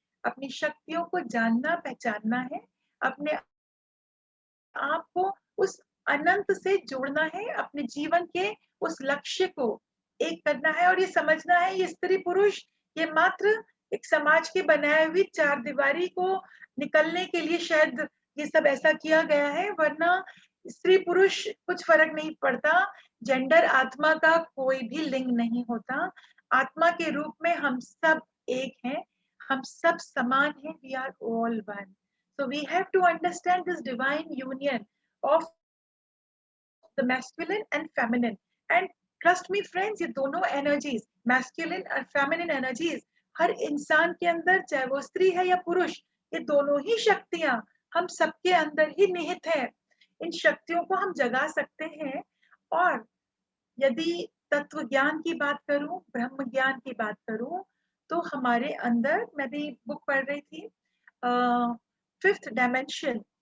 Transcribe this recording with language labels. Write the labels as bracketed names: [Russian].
[Hindi] अपनी शक्तियों को जानना पहचानना है, अपने आप को उस अनंत से जोड़ना है, अपने जीवन के उस लक्ष्य को एक करना है और ये समझना है ये स्त्री पुरुष ये मात्र एक समाज के बनाए हुई चार दीवारी को निकलने के लिए शायद ये सब ऐसा किया गया है, वरना स्त्री पुरुष कुछ फर्क नहीं पड़ता। जेंडर आत्मा का कोई भी लिंग नहीं होता। आत्मा के रूप में हम सब एक हैं, हम सब समान हैं, [English] We are all one. So we have to understand this divine union of the masculine and feminine. And trust me friends, [Hindi] ये दोनों energies, masculine और feminine energies, हर इंसान के अंदर, चाहे वो स्त्री है या पुरुष, ये दोनों ही शक्तियां हम सबके अंदर ही निहित है। इन शक्तियों को हम जगा सकते हैं। और यदि तत्व ज्ञान की बात करूं, ब्रह्म ज्ञान की बात करूं, तो हमारे अंदर, मैं भी बुक पढ़ रही थी, फिफ्थ डायमेंशन।